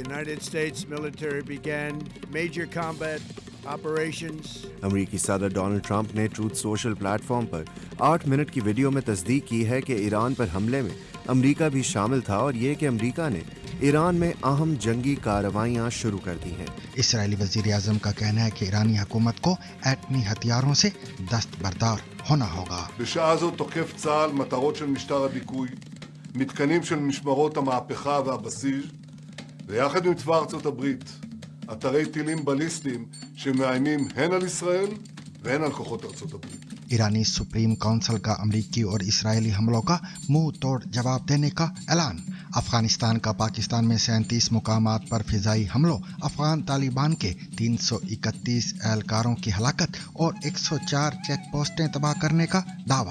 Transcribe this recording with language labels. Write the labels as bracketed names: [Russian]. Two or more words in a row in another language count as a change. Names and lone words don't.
[Urdu] امریکی صدر ڈونلڈ ٹرمپ نے ٹروتھ سوشل پلیٹ فارم پر 8 منٹ کی ویڈیو میں تصدیق کی ہے کہ ایران پر حملے میں امریکہ بھی شامل تھا اور یہ کہ امریکہ نے ایران میں اہم جنگی کارروائیاں شروع کر دی ہیں. اسرائیلی وزیر اعظم کا کہنا ہے کہ ایرانی حکومت کو ایٹمی ہتھیاروں سے دستبردار ہونا ہوگا. [Hebrew] בשעה זו תוקף צה"ל מטרות של משטר הדיכוי, מתקנים של משמרות המהפכה והבסיס, ויחד עם צבא ארצות הברית, אתרי טילים בליסטיים שמאיימים הן על ישראל והן על כוחות ארצות הברית। [Urdu] ईरानी [English] Supreme Council [Urdu] کا امریکی اور اسرائیلی حملوں کا منہ توڑ جواب دینے کا اعلان. افغانستان کا پاکستان میں 37 مقامات پر فضائی حملوں، افغان طالبان کے 331 اہلکاروں کی ہلاکت اور 104 [English] check posts [Urdu] تباہ کرنے کا دعویٰ.